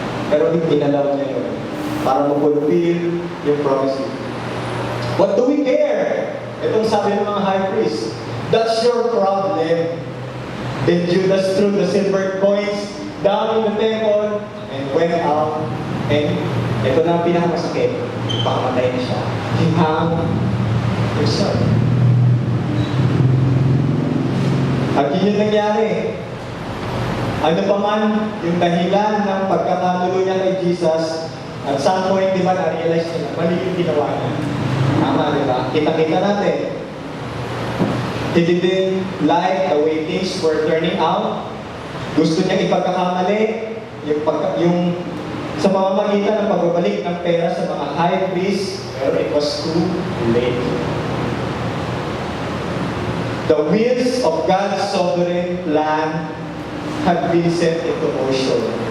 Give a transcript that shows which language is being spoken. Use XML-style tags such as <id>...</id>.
<tl>Pero pinalaw niya yun para mag-fulfill yung promise.</tl> <en>What do we care?</en> <tl>Itong sabi ng mga</tl> <en>high priest, that's your problem. Then Judas threw the silver coins down in the temple and went out.</en> <tl>And ito na ang pinakamasakit. Pakamatay na siya.</tl> <en>He hung himself.</en> <tl>At yun yung nangyari. Ano pa man yung dahilan ng pagkakanulo niya kay Jesus,</tl> <en>at some point,</en> <tl>di ba, na-realize niya na mali yung ginawa niya. Tama, di ba? Kita-kita natin.</tl> <en>He didn't like the way things were turning out.</en> <tl>Gusto niya ipagkakamali yung sa pamamagitan ng pagbabalik ng pera sa mga high priest, pero</tl> <en>it was too late. The wheels of God's sovereign plan had been set into motion.</en>